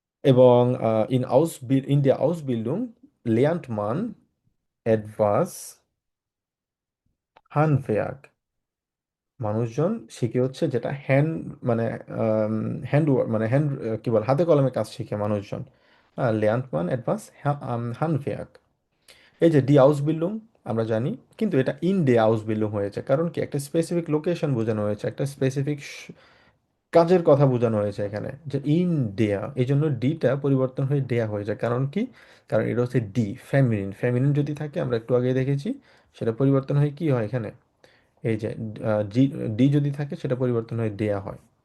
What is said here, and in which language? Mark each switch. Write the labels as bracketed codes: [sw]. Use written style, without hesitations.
[bn] এবং in [de] der Ausbildung lernt man etwas Handwerk, [bn] মানুষজন শিখে হচ্ছে যেটা হ্যান্ড, মানে হ্যান্ড মানে হ্যান্ড, কি বলে, হাতে কলমে কাজ শিখে মানুষজন। [de] lernt man etwas Handwerk। [bn] এই যে ডি আউসবিল্ডিং আমরা জানি, কিন্তু এটা ইন ডে আউসবিল্ডিং হয়েছে, কারণ কি একটা স্পেসিফিক লোকেশন বোঝানো হয়েছে, একটা স্পেসিফিক কাজের কথা বোঝানো হয়েছে এখানে, যে ইন ডেয়া, এই জন্য ডিটা পরিবর্তন হয়ে ডেয়া হয়ে যায়। কারণ কি? কারণ এটা হচ্ছে ডি, ফেমিনিন। ফেমিনিন যদি থাকে, আমরা একটু আগে দেখেছি, সেটা পরিবর্তন হয়ে কি হয় এখানে, এই যে জি, ডি যদি থাকে সেটা পরিবর্তন হয়ে ডেয়া হয়।